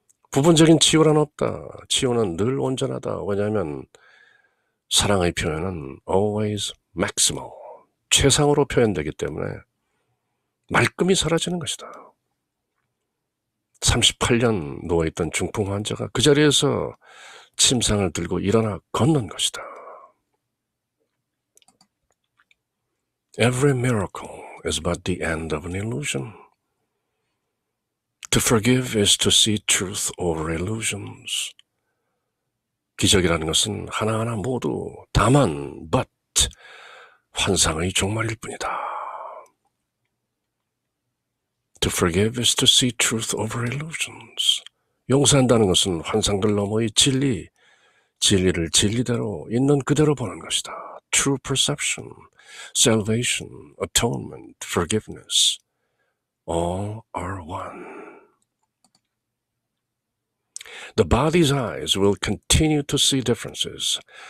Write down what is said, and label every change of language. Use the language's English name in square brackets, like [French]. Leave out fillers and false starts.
[Korean] 부분적인 치유란 없다. 치유는 늘 온전하다. 왜냐하면 사랑의 표현은 [English] always maximal, [Korean] 최상으로 표현되기 때문에 말끔히 사라지는 것이다. 38년 누워있던 중풍 환자가 그 자리에서 침상을 들고 일어나 걷는 것이다. [English] Every miracle is but the end of an illusion. To forgive is to see truth over illusions. [Korean] 기적이라는 것은 하나하나 모두 다만 but 환상의 종말일 뿐이다. [English] To forgive is to see truth over illusions. [Korean] 용서한다는 것은 환상들 너머의 진리를 진리대로 있는 그대로 보는 것이다. [English] True perception, salvation, atonement, forgiveness, all are one. The body's eyes will continue to see differences.